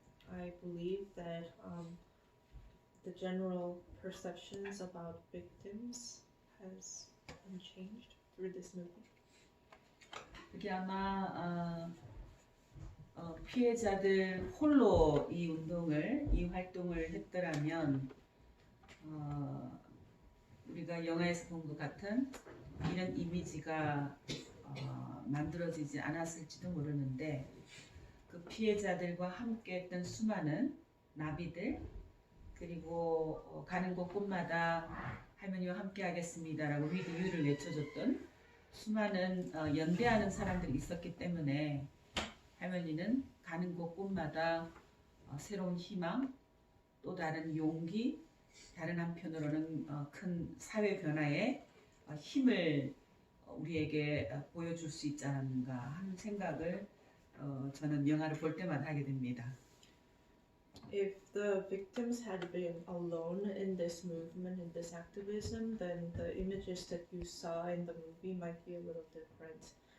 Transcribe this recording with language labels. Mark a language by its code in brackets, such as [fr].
[en] I believe that the general perceptions about victims has been changed through this movement. [ko] 그게 아마 피해자들 홀로 이 활동을 했더라면 우리가 영화에서 본 것 같은 이런 이미지가 만들어지지 않았을지도 모르는데 그 피해자들과 함께했던 수많은 나비들 그리고 가는 곳곳마다 할머니와 함께하겠습니다라고 [en] with you [ko] 를 외쳐줬던 수많은 연대하는 사람들이 있었기 때문에 할머니는 가는 곳곳마다 새로운 희망, 또 다른 용기, 다른 한편으로는 큰 사회 변화에 힘을 우리에게 보여줄 수 있지 않은가 하는 생각을 저는 영화를 볼 때마다 하게 됩니다. [en] If the victims had been alone in this movement, in this activism, then the images that you saw in the movie might be a little different.